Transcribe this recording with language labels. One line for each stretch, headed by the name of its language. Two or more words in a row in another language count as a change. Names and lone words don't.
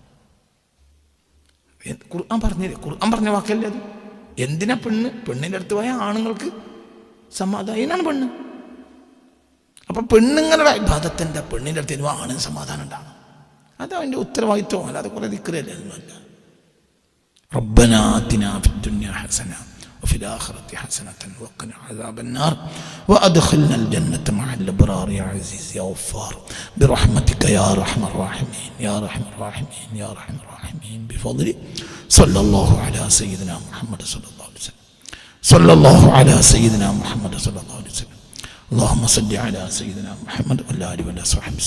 Malayalam: ഖുർആൻ പറഞ്ഞ വാക്കല്ലേ അത്? എന്തിനാ പെണ്ണിൻ്റെ അടുത്ത് പോയ ആണുങ്ങൾക്ക് സമാധാനം? ഇതിനാണ് പെണ്ണ്. അപ്പം പെണ്ണുങ്ങളുടെ ഇബാദത്തിൻ്റെ പെണ്ണിൻ്റെ അടുത്ത് വരുമ്പോൾ ആണിന് സമാധാനം ഉണ്ടാകും. അത് അവൻ്റെ ഉത്തരവാദിത്വം. അല്ലാതെ കുറേ ദിക്റല്ലേ ഒന്നുമല്ല.
Arabic: ربنا آتنا في الدنيا حسنة وفي الآخرة حسنة وقنا عذاب النار وأدخلنا الجنة مع الأبرار يا عزيز يا غفار برحمتك يا أرحم الراحمين يا أرحم الراحمين يا أرحم الراحمين بفضل صلى الله على سيدنا محمد صلى الله عليه وسلم صلى الله على سيدنا محمد صلى الله عليه وسلم اللهم صل على سيدنا محمد وعلى آله وصحبه